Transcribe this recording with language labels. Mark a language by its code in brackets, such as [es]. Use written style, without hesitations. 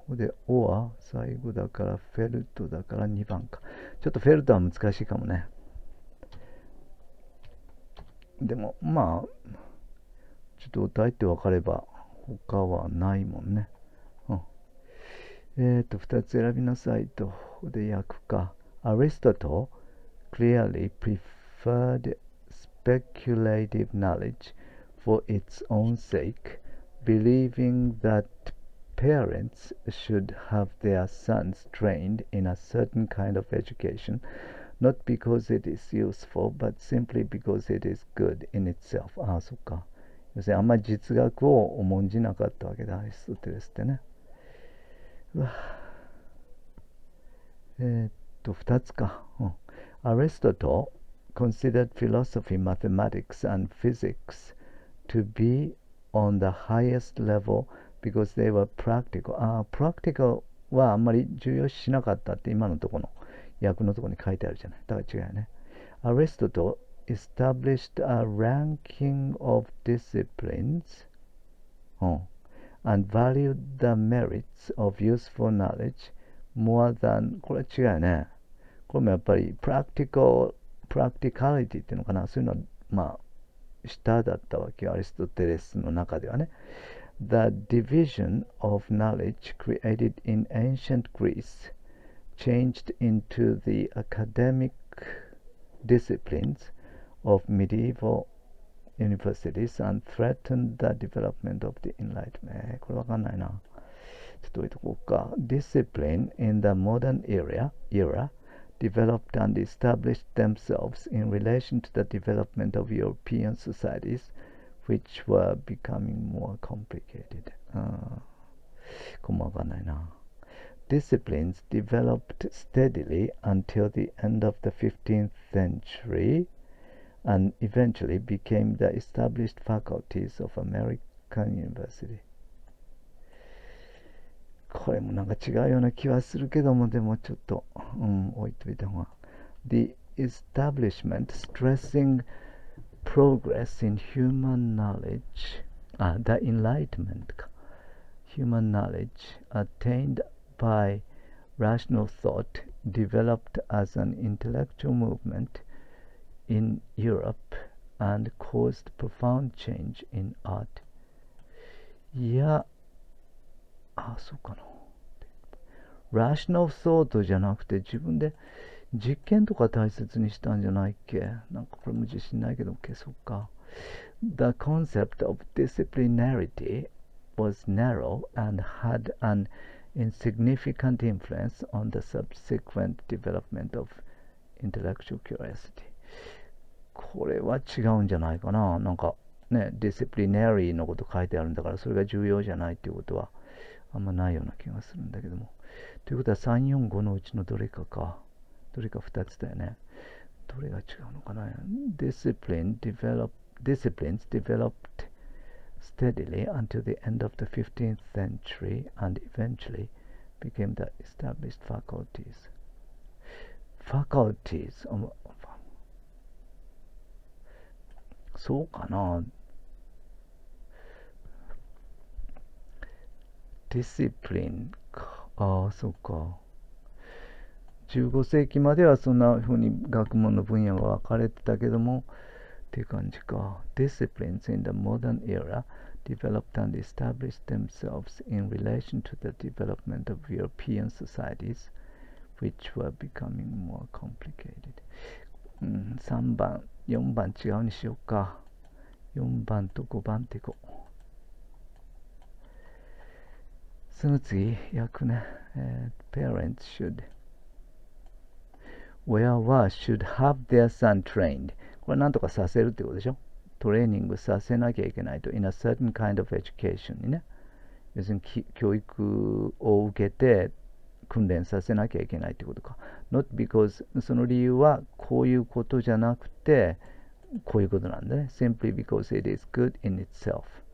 [ja] で、おは最後だからフェルトだから2番か。ちょっとフェルトは難しいかもね。でも、まあ、ちょっと歌いって分かれば他はないもんね。 2つ選びなさいと。で、訳か。 [en] Aristotle clearly preferred speculative knowledge for its own sake, believing that parents should have their sons trained in a certain kind of education, not because it is useful, but simply because it is good in itself. [ja] そっか。要するにあんまり実学を重んじなかったわけだ、アリストテレスってね。 2つか。 [en] Aristotle considered philosophy, mathematics, and physics to be on the highest level because they were practical. [ja] practical はあんまり重要視しなかったって今のところの訳のところに書いてあるじゃない。だから違うよね。 [en] Aristotle established a ranking of disciplines, and valued the merits of useful knowledge more than [ja] これ違うよね。これもやっぱりpracticality っていうのかな。そういうのはまあ下だったわけよ。アリストテレスの中ではね。 [en] The division of knowledge created in ancient Greece changed into the academic disciplines of medieval universities and threatened the development of the Enlightenment. [ja] これわかんないな。ちょっと置いとこうか。 [en] Discipline in the modern era developed and established themselves in relation to the development of European societies, which were becoming more complicated. [ja] これもわかんないな。 [en] Disciplines developed steadily until the end of the 15th century and eventually became the established faculties of American University. [ja] これもなんか違うような気はするけども、でもちょっと、置いといた方が。 [en] The establishment stressing progress in human knowledge, the enlightenment か。 Human knowledge attained by rational thought developed as an intellectual movement in Europe and caused profound change in art. [ja] いや、そうかな。 [en] Rational thought [ja] じゃなくて自分で実験とか大切にしたんじゃないっけ。なんかこれも自信ないけど消そうか。 [en] The concept of disciplinarity was narrow and had an insignificant influence on the subsequent development of intellectual curiosity。 [ja] これは違うんじゃないかな。なんかね、disciplinary のこと書いてあるんだから、それが重要じゃないっていうことはあんまないような気がするんだけども。ということは3、4、5のうちのどれかか。どれか2つだよね。どれが違うのかな。 [en] Disciplines developed steadily until the end of the 15th century and eventually became the established faculties. [ja] Faculties そうかな。 Discipline か。ああ、そうか。15世紀まではそんな風に学問の分野が分かれてたけども、っていう感じか。 [en] Disciplines in the modern era developed and established themselves in relation to the development of European societies, which were becoming more complicated. [ja] 3番、4番違うにしようか。4番と5番っていこう。その次、訳ね。 [en] Parents should。Where was should have their son trained。 [ja] これなんとかさせるってことでしょ。トレーニングさせなきゃいけないと。 [en] in a certain kind of education [ja] にね。要するに教育を受けて訓練させなきゃいけないってことか。 [en] not because [ja] その理由はこういうことじゃなくてこういうことなんだね。 [en] simply because it is good in itself。